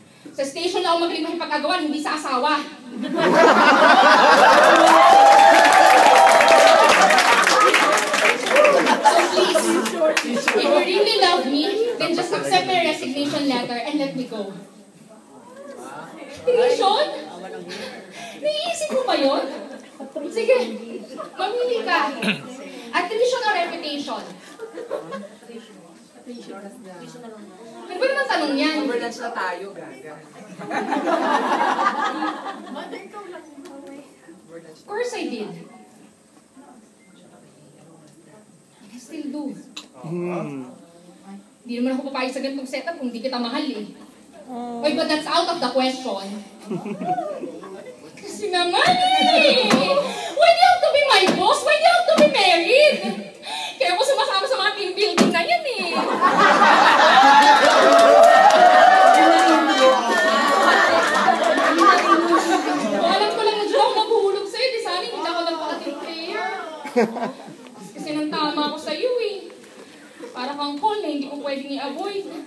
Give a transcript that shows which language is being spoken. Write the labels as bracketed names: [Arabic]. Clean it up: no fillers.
[Filipino] Sa station na ako magaling makipag-agawan, hindi sa asawa. [English] So please, if you really love me, then just accept my resignation letter and let me go. [Filipino] Attrition? Naiisip mo ba yun? Sige, mamili ka. [English] Attrition or reputation? [Filipino] Ano ba naman tanong yan? Overlunch na tayo, gaga. [English] Of course I did. I still do. [Filipino] Hindi naman ako papayag sa ganitong setup kung di kita mahal eh. [English] Oy, but that's out of the question. [Filipino] Kasi naman eh! [English] Why do you have to be my boss? Why do you have to be married? [Filipino] Kaya ako sumasama sa mga team building na yan eh. Alam ko lang na dyan ako maghuhulog sa'yo. Di sana hindi ako nagpaka-team player. Kasi nang tama ako sa'yo eh. Para kang call na hindi ko pwedeng i-avoid.